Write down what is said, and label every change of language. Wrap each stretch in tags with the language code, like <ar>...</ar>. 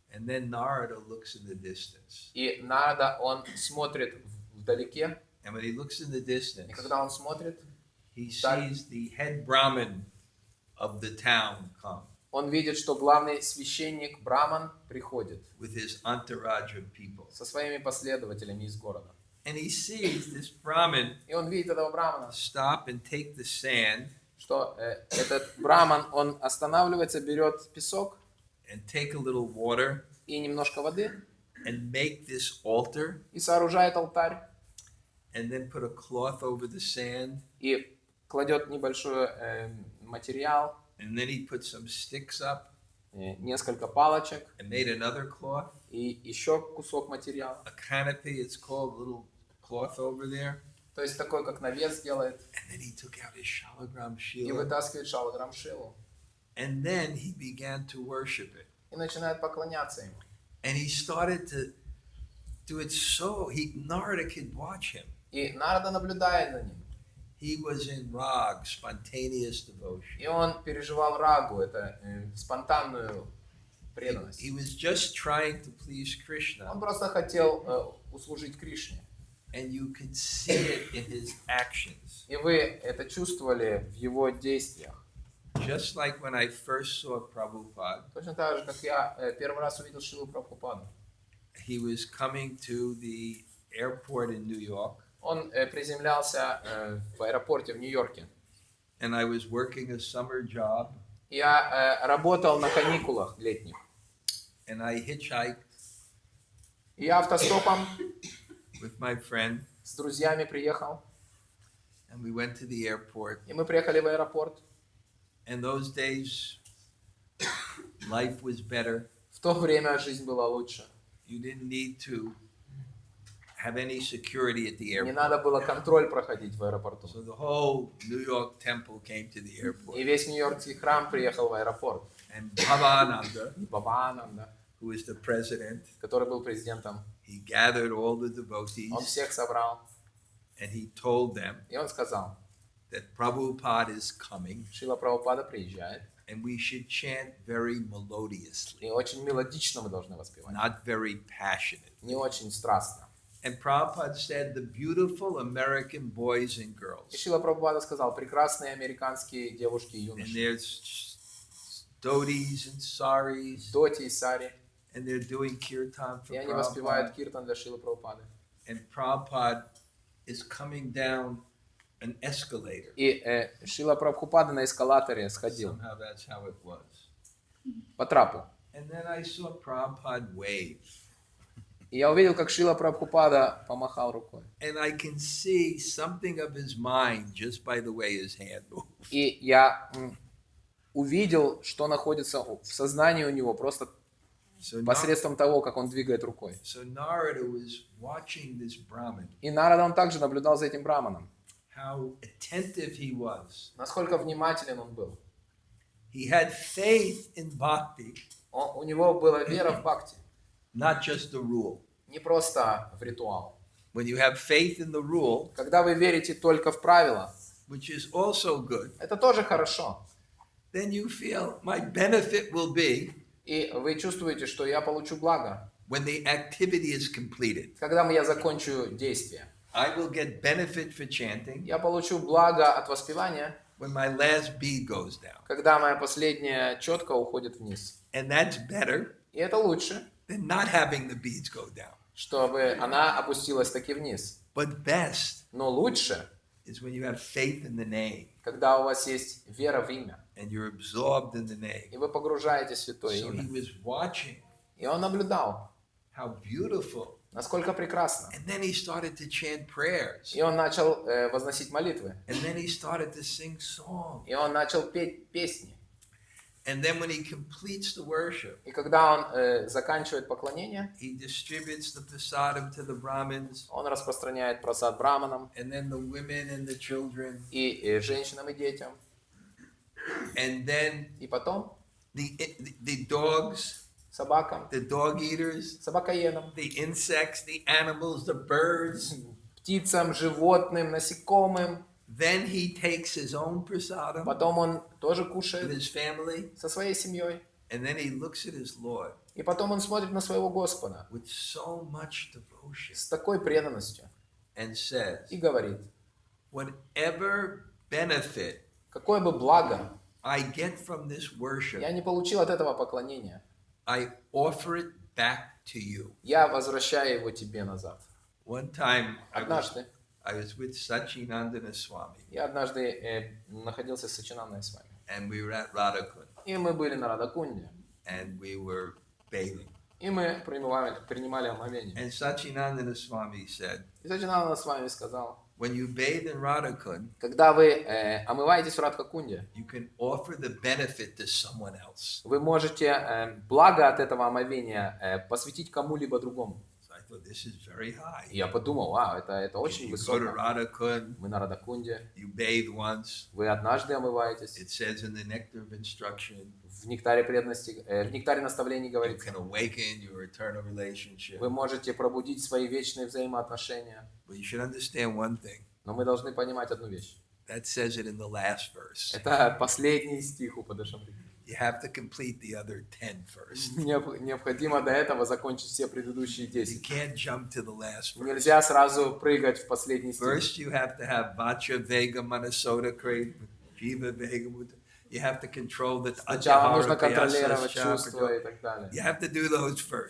<en>And then Narada looks in the distance.</en> <ru>И Нарада, он смотрит вдалеке,</ru> <en>And when he looks in the</en> <ru>и</ru> <en>distance,</en> <ru>когда он смотрит,</ru> <en>he sees the head Brahmin of the town come</en> <ru>он видит, что главный священник Браман приходит</ru> <en>with his entourage of people.</en> <ru>со своими последователями из города.</ru> <en>And he sees this Brahmin</en> <ru>И он видит этого Брамана,</ru> <en>stop and take the sand</en> <ru>что этот Браман, он останавливается, берет песок</ru> <en>and take a little water</en> <ru>и немножко воды,</ru> <en>and make this altar</en> <ru>и сооружает алтарь,</ru> <en>and then put a cloth over the sand.</en> <ru>и кладет небольшой материал,</ru> <en>And then he put some sticks up</en> <ru>несколько палочек</ru> <en>and made another cloth,</en> <ru>и еще кусок материала.</ru> <en>a canopy, it's called, a little cloth over there.</en> <ru>То есть такой, как навес делает,</ru> <en>And then he took out his shalagram</en> <ru>и</ru> <en>shila.</en> <ru>вытаскивает шалаграм шилу.</ru> <en>And then he began to worship it.</en> <ru>И начинает поклоняться ему.</ru> <en>And he started to do it so, Narada could watch him.</en> <ru>И Нарада наблюдает за ним.</ru> <en>He was in rag, spontaneous devotion.</en> <ru>И он переживал рагу, это спонтанную преданность.</ru> <en>He was just trying to please Krishna.</en> <ru>Он просто хотел услужить Кришне.</ru> <en>And you could see it in his actions.</en> <ru>И вы это чувствовали в его действиях.</ru> <en>Just like when I first saw Prabhupada,</en> <ru>Точно так же, как я первый раз увидел Шилу Прабхупаду.</ru> <en>he was coming to the airport in New York,</en> <ru>Он приземлялся в аэропорте в Нью-Йорке.</ru> <en>and I was working a summer job,</en> <ru>Я работал на каникулах летних.</ru> <en>and I hitchhiked</en> <ru>И я автостопом</ru> <en>with my friend,</en> <ru>с друзьями приехал.</ru> <en>and we went to the airport.</en> <ru>И мы приехали в аэропорт.</ru> <en>And those days, life was better.</en> <ru>В то время жизнь была лучше.</ru> <en>You didn't need to have any security at the</en> <ru>Не</ru> <en>airport.</en> <ru>надо было контроль проходить в аэропорту.</ru> <en>So the whole New York temple came to the airport.</en> <ru>И весь Нью-Йоркский храм приехал в аэропорт.</ru> <en>And Bhavananda,</en> <ru>И Бабаананда,</ru> <en>who was the president,</en> <ru>который был президентом,</ru> <en>he gathered all the</en> <ru>он</ru> <en>devotees</en> <ru>всех собрал.</ru> <en>and he told them</en> <ru>И он сказал,</ru> <en>that Prabhupada is coming</en> <ru>Шрила Прабхупада приезжает.</ru> <en>and we should chant very melodiously,</en> <ru>И очень мелодично мы должны воспевать.</ru> <en>not very passionate.</en> <ru>Не очень страстно.</ru> <en>And Prabhupada said, the beautiful American boys and</en> <ru>И</ru> <en>girls,</en> <ru>Шрила Прабхупада сказал, прекрасные американские девушки и</ru> <en>and there's dhotis and saris,</en> <ru>Доти и Сари,</ru> <en>and they're doing kirtan for</en> <ru>и они воспевают</ru> <en>Prabhupada.</en> <ru>киртан для Шрилы Прабхупады.</ru> <en>And Prabhupada is coming down an escalator.</en> <ru>И Шрила Прабхупада на эскалаторе сходил</ru> <en>Somehow that's how it was.</en> <ru>по трапу.</ru> <en>And then I saw Prabhupada wave.</en> <ru>И я увидел, как Шрила Прабхупада помахал рукой.</ru> <en>And I can see something of his mind just by the way his hand moved.</en> <ru>И я увидел, что находится в сознании у него просто</ru> <en>So,</en> <ru>посредством того, как он двигает рукой.</ru> <en>so Narada was watching this Brahmin,</en> <ru>И Нарада, он также наблюдал за этим браманом.</ru> <en>how attentive he was.</en> <ru>Насколько внимателен он был.</ru> <en>He had faith in bhakti,</en> <ru>У него была вера в бхакти.</ru> <en>not just the rule.</en> <ru>Не просто в ритуал.</ru> <en>When you have faith in the rule,</en> <ru>Когда вы верите только в правила,</ru> <en>which is also good,</en> <ru>это тоже хорошо.</ru> <en>then you feel my benefit will be</en> <ru>И вы чувствуете, что я получу благо.</ru> <en>when the activity is completed.</en> <ru>Когда я закончу действие,</ru> <en>I will get benefit for chanting</en> <ru>я получу благо от воспевания,</ru> <en>when my last bead goes down.</en> <ru>когда моя последняя четка уходит вниз.</ru> <en>And that's better</en> <ru>И это лучше,</ru> <en>than not having the beads go down.</en> <ru>чтобы она опустилась таки вниз.</ru> <en>But best</en> <ru>Но лучше,</ru> <en>is when you have faith in the name</en> <ru>когда у вас есть вера в имя,</ru> <en>and you're absorbed in the name.</en> <ru>и вы погружаете в святое</ru> <en>So he</en> <ru>имя.</ru> <en>was watching</en> <ru>И он наблюдал,</ru> <en>how beautiful.</en> <ru>насколько прекрасно.</ru> <en>And then he started to chant prayers.</en> <ru>И он начал возносить молитвы.</ru> <en>And then he started to sing songs.</en> <ru>И он начал петь песни.</ru> <en>And then when he completes the worship,</en> <ru>И когда он заканчивает поклонение,</ru> <en>he distributes the prasadam to the Brahmins,</en> <ru>он распространяет просад браманам</ru> <en>and then the women and the children.</en> <ru>и женщинам и детям.</ru> <en>And then</en> <ru>И потом</ru> <en>the dogs,</en> <ru>собакам,</ru> <en>the dog eaters,</en> <ru>собакоедам,</ru> <en>the insects, the animals, the birds.</en> <ru>птицам, животным, насекомым.</ru> <en>Then he takes his own prasadam</en> <ru>Потом он тоже</ru> <en>with</en> <ru>кушает</ru> <en>his family,</en> <ru>со своей семьей.</ru> <en>and then he looks at his Lord</en> <ru>И потом он смотрит на своего Господа</ru> <en>with so much devotion</en> <ru>с такой преданностью</ru> <en>and says,</en> <ru>и говорит,</ru> <en>whatever benefit</en> <ru>какое бы благо</ru> <en>I get from this worship,</en> <ru>я не получил от этого поклонения,</ru> <en>I offer it back to you.</en> <ru>я возвращаю его тебе назад.</ru> <en>One time</en> <ru>Однажды,</ru> <en>I was with Sachinandana Swami,</en> <ru>я однажды находился с Сачинандой с вами.</ru> <en>and we were at Radhakund,</en> <ru>И мы были на Радакунде.</ru> <en>and we were bathing.</en> <ru>И мы принимали омовение.</ru> <en>And Sachinandana Swami said,</en> <ru>И Сачинанда с вами сказал,</ru> <en>when you bathe in Radhakund,</en> <ru>когда вы омываетесь в Радхакунде,</ru> <en>you can offer the benefit to someone else.</en> <ru>вы можете благо от этого омовения посвятить кому-либо другому.</ru> <en>So I thought, this is very high.</en> <ru>И я подумал, вау, это очень</ru> <en>You go to</en> <ru>высоко.</ru> <en>Radhakund,</en> <ru>Вы на Радакунде,</ru> <en>you bathe once.</en> <ru>вы однажды омываетесь.</ru> <en>It says in the nectar of instruction,</en> <ru>В нектаре преданности, в нектаре наставлений</ru> <en>you</en> <ru>говорится,</ru> <en>can awaken your eternal relationship.</en> <ru>вы можете пробудить свои вечные взаимоотношения.</ru> <en>But you should understand one thing.</en> <ru>Но мы должны понимать одну вещь.</ru> <en>That says it in the last verse.</en> <ru>Это последний стих у Падашамриты.</ru> <en>You have to complete the other 10 first.</en> <ru>Необходимо до этого закончить все предыдущие</ru> <en>You</en> <ru>10.</ru> <en>can't jump to the last verse.</en> <ru>Нельзя сразу прыгать в последний стих.</ru> <en>First, you have to have</en> <sa>vacha vega manasoda krate, jiva vega mudra.</sa> <en>You have to control the</en> <ru>Сначала нужно</ru> <en>atyahara,</en> <ru>контролировать</ru> <en>piyasa,</en> <ru>чувства и так далее.</ru> <en>You have to do those first.</en>